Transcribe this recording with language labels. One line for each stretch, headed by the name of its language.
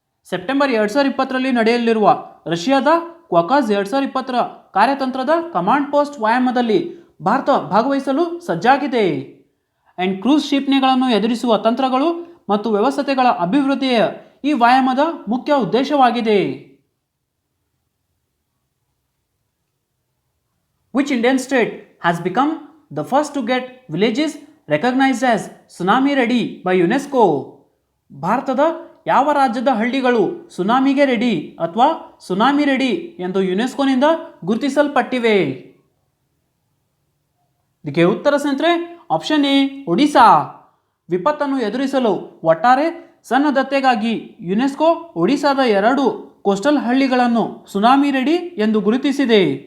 Kannada: September 2020ರಲ್ಲಿ ನಡೆಯಲಿರುವ ರಷ್ಯಾದ ಕ್ವಕಾಸ್ 2020 ಕಾರ್ಯತಂತ್ರದ ಕಮಾಂಡ್ ಪೋಸ್ಟ್ ವ್ಯಾಯಾಮದಲ್ಲಿ ಭಾರತ ಭಾಗವಹಿಸಲು ಸಜ್ಜಾಗಿದೆ. ಅಂಡ್ ಕ್ರೂಸ್ ಕ್ಷಿಪಣಿಗಳನ್ನು ಎದುರಿಸುವ ತಂತ್ರಗಳು ಮತ್ತು ವ್ಯವಸ್ಥೆಗಳ ಅಭಿವೃದ್ಧಿಯ ಈ ವ್ಯಾಯಾಮದ ಮುಖ್ಯ ಉದ್ದೇಶವಾಗಿದೆ.
English: Which Indian state has become the first to get villages recognized as tsunami ready by UNESCO?
Kannada: ಭಾರತದ ಯಾವ ರಾಜ್ಯದ ಹಳ್ಳಿಗಳು ಸುನಾಮಿಗೆ ರೆಡಿ ಅಥವಾ ಸುನಾಮಿ ರೆಡಿ ಎಂದು ಯುನೆಸ್ಕೋನಿಂದ ಗುರುತಿಸಲ್ಪಟ್ಟಿವೆ? ಇದಕ್ಕೆ ಉತ್ತರ ಸ್ನೇಹಿತರೆ ಆಪ್ಷನ್ ಎ ಒಡಿಶಾ. ವಿಪತ್ತನ್ನು ಎದುರಿಸಲು ಒಟ್ಟಾರೆ ಸನ್ನದ್ಧತೆಗಾಗಿ ಯುನೆಸ್ಕೋ ಒಡಿಶಾದ 2 ಕೋಸ್ಟಲ್ ಹಳ್ಳಿಗಳನ್ನು ಸುನಾಮಿ ರೆಡಿ ಎಂದು ಗುರುತಿಸಿದೆ.